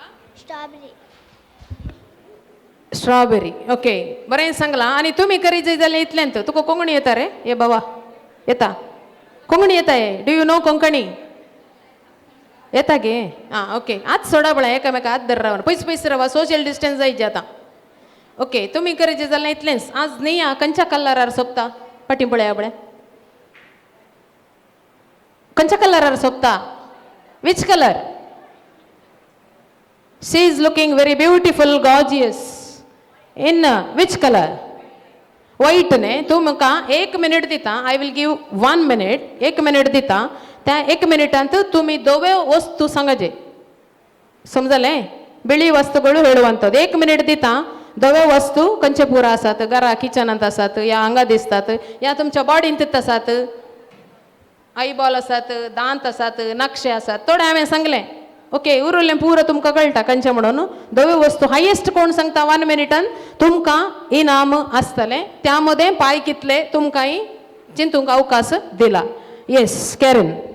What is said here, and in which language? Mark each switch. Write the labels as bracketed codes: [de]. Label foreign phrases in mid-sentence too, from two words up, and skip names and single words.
[kok] स्ट्रॉबेरी ओके बरें सांगलां आनी तुमी करी जाय जाल्यार इतल्यांत तुका कोंकणी येता रे ये बाबा येता कोंकणी येता हे [en] do you know [kok] कोंकणी येता गे आं ओके आत सोडा पळय एकामेका हात धर रावन पयस रावा [en] social distance [kok] जायचे आतां ओके तुमी करीचे जाल्यार इतलेंच आज न्ही खंयच्या कलरार सोंपता फाटीं पळया पळय खंयच्या कलरार सोंपता [en] which colour she is looking very beautiful gorgeous in which colour white [kok] ने तू म्हाका 1 मिनिट दिता [en] I will give 1 minute 1 [kok] मिनिट दिता त्या 1 मिनिटांत तुमी दोवे वस्तू सांगाजे समजले बिळी [kn] ವಸ್ತುಗಳು ಹೇಳುವಂತದ್ದು [kok] 1 मिनिट दिता दोवे वस्तू खंयचे पुरा आसात घरा किचनांत आसात या हांगा दिसतात या तुमच्या बॉडींत आसात आईबॉल आसात दांत आसात नक्षे आसात थोडे हांवें सांगलें ओके उरलें पुरो तुमकां कळटा खंयचें म्हणून दोवे वस्तू हायेस्ट कोण सांगता 1 मिनिटान तुमकां इनाम आसतलें त्यामध्ये पाय कितले तुमकांय चिंतूंक अवकाश दिला येस कॅरन